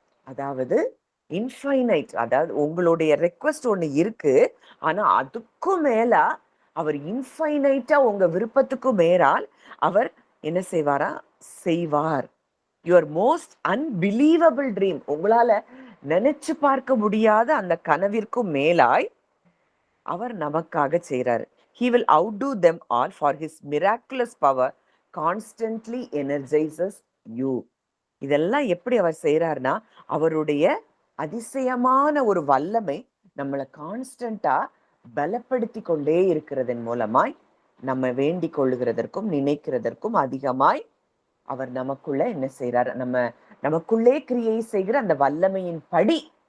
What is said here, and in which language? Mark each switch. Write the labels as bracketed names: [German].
[Tamil] அதாவது இன்ஃபைனைட், அதாவது உங்களுடைய ரெக்வஸ்ட் ஒண்ணு இருக்கு, ஆனா அதுக்கும் மேல அவர் இன்ஃபைனைட்டா உங்க விருப்பத்துக்கும் மேலால் அவர் என்ன செய்வாரா, செய்வார். [English] your most unbelievable dream, [Tamil] உங்களால நினைச்சு பார்க்க முடியாத அந்த கனவிற்கும் மேலாய் அவர் நமக்காக செய்றாரு. [English] He will outdo them all for his miraculous power constantly energizes you. [Tamil] இதெல்லாம் எப்படி அவர் செய்யறாருன்னா, அவருடைய அதிசயமான ஒரு வல்லமை நம்மளை கான்ஸ்டன்டா பலப்படுத்தி கொண்டே இருக்கிறதன் மூலமாய் நம்ம வேண்டிக் கொள்ளுகிறதற்கும் நினைக்கிறதற்கும் அதிகமாய் அவர் நமக்குள்ள என்ன செய்யறாரு, நமக்குள்ளே கிரியை செய்கிற அந்த வல்லமையின் படி